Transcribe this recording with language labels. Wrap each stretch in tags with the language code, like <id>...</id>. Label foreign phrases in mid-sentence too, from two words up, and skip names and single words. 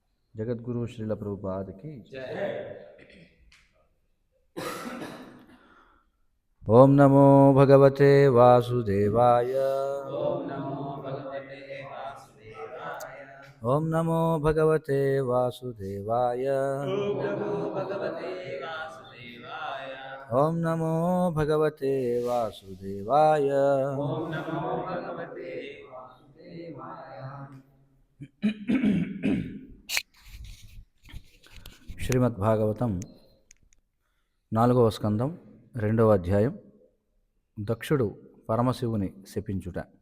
<sa>जगद्गुरु श्रील प्रभुपाद की ओम नमो भगवते वासुदेवाय। ओम नमो भगवते वासुदेवाय। ओम नमो भगवते वासुदेवाय।</sa> <te>శ్రీమద్భాగవతం 4వ స్కందం 2వ అధ్యాయం దక్షుడు పరమశివుని శపించుట.</te>